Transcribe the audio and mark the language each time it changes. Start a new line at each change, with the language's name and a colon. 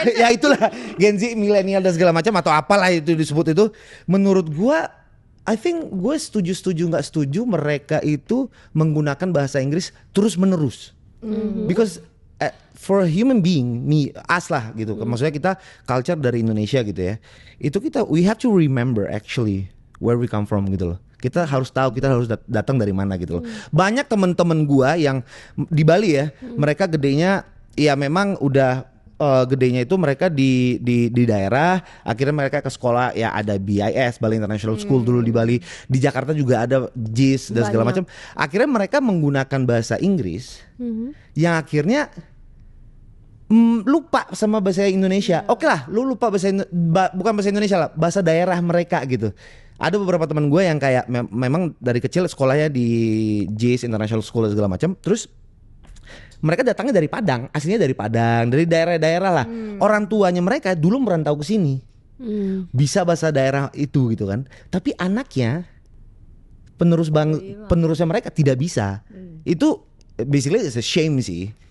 Indonesian: Ya itulah Gen Z, milenial dan segala macam atau apalah itu disebut itu. Menurut gua
English: I think
Indonesian: gue setuju nggak setuju mereka itu menggunakan bahasa Inggris terus menerus.
English: Because for a human being, us
Indonesian: lah gitu. Maksudnya kita culture dari Indonesia gitu ya. Itu
English: we have to remember actually where we come from
Indonesian: gitu loh. Kita harus tahu kita harus datang dari mana gitu loh. Banyak teman-teman gua yang di Bali ya, mereka gedenya ya memang udah gedenya itu mereka di daerah, akhirnya mereka ke sekolah ya ada BIS, Bali International School dulu di Bali, di Jakarta juga ada JIS dan segala macam. Akhirnya mereka menggunakan bahasa Inggris yang akhirnya lupa sama bahasa Indonesia. Oke lah, lu lupa bukan bahasa Indonesia lah, bahasa daerah mereka gitu. Ada beberapa teman gue yang kayak memang dari kecil sekolahnya di JIS International School dan segala macam. Terus mereka datangnya dari Padang, aslinya dari Padang, dari daerah-daerah lah. Orang tuanya mereka dulu merantau ke sini. Bisa bahasa daerah itu gitu kan. Tapi anaknya penerusnya mereka tidak bisa. Itu
English: basically it's a shame
Indonesian: sih.